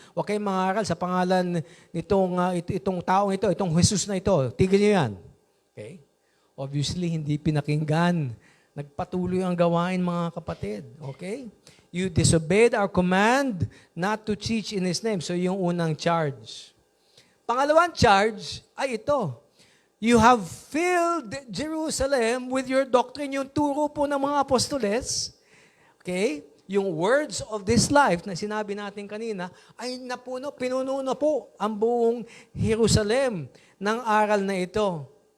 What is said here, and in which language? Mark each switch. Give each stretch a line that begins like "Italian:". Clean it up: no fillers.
Filipino: Huwag kayong mangaral sa pangalan itong taong ito, itong Jesus na ito. Tigil nyo yan. Okay? Obviously, hindi pinakinggan. Nagpatuloy ang gawain, mga kapatid. Okay?
English: You disobeyed our command not to teach in His name.
Filipino: So, yung unang charge. Pangalawang charge ay ito.
English: You have filled Jerusalem with your doctrine,
Filipino: yung turo po ng mga apostoles. Okay? Yung words of this life na sinabi natin kanina, ay pinuno na po ang buong Jerusalem ng aral na ito.